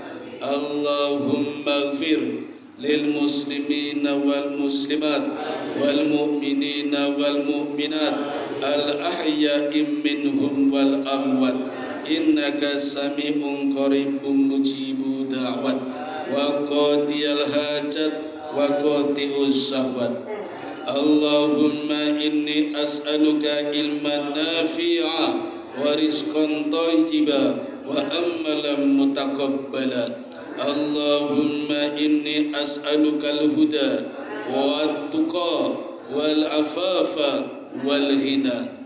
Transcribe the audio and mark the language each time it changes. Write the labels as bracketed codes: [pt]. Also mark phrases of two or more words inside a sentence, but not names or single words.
[ar] اللهم اغفر للمسلمين والمسلمات والمؤمنين والمؤمنات الأحياء منهم والأموات إنك سميع قريب مجيب الدعوات وقاضي الحاجات وقاضي الشهوات. اللهم إني أسألك علماً نافعاً ورزقاً طيباً وعملاً متقبلاً. اللهم إني أسألك الهدى والتقى والعفاف والغنى.